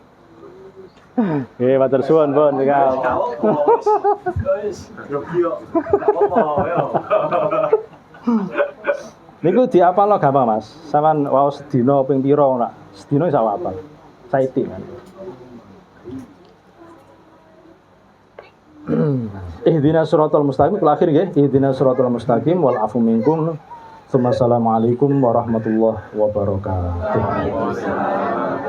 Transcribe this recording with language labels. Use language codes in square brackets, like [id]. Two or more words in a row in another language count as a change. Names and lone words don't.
[jv] Nggih, matur suwun pun Kang. Niku diapalno gampang Mas. Sampeyan waos sedina ping pira ora? Sedina iso apal. Saiti kan. [ar] اهدنا الصراط المستقيم [jv] kula akhir nggih. [ar] اهدنا الصراط المستقيم والعفو منكم. السلام عليكم ورحمة الله وبركاته.